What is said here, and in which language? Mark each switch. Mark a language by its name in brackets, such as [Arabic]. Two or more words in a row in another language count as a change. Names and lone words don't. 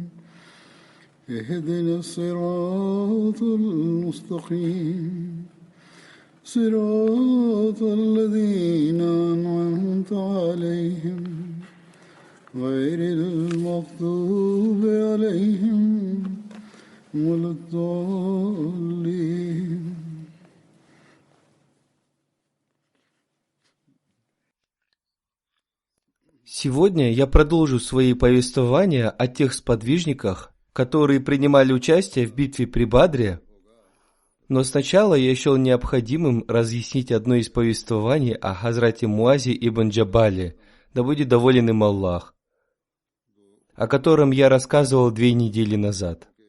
[Arabic] اهدنا الصراط المستقيم صراط الذين أنعمت عليهم غير المغضوب عليهم ولا الضالين. [Russian] Сегодня я продолжу свои повествования о тех сподвижниках, которые принимали участие в битве при Бадре, но сначала я счел необходимым разъяснить одно из повествований о Хазрате Муазе ибн Джабале, да будет доволен им Аллах, о котором я рассказывал 2 недели назад.